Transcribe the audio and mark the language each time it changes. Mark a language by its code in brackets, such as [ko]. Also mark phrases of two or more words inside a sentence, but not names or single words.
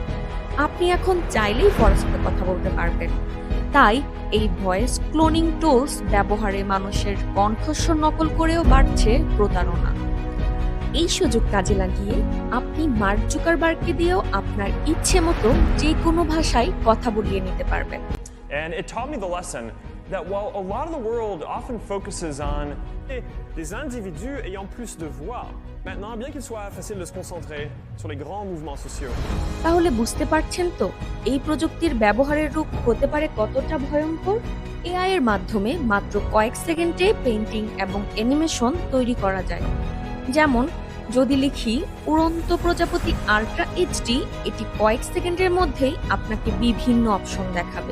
[bn] আপনি এখন চাইলেই ফরাসিতে কথা বলতে পারবেন। তাই এই ভয়েস ক্লোনিং টুলস ব্যবহারে মানুষের কণ্ঠস্বর নকল করেও বাড়ছে প্রতারণা। এই সুযোগ কাজে লাগিয়ে আপনি মার্ক জুকারবার্গকে দিয়েও আপনার ইচ্ছে মতো যে কোনো ভাষায় কথা বলিয়ে নিতে পারবেন। [en] And it taught me the lesson that while a lot of the world often focuses on [fr] des individus ayant plus de voix, maintenant, bien qu'il soit facile de se concentrer sur les grands mouvements sociaux. [bn] তাহলে বুঝতে পারছেন তো এই প্রযুক্তির ব্যবহারের রূপ হতে পারে কতটা ভয়ঙ্কর। এআই এর মাধ্যমে মাত্র কয়েক সেকেন্ডে পেইন্টিং এবং অ্যানিমেশন তৈরি করা যায়। যেমন যদি লিখি উড়ন্ত প্রজাপতি [en] ultra HD, [bn] এটি কয়েক সেকেন্ডের মধ্যেই আপনাকে বিভিন্ন অপশন দেখাবে।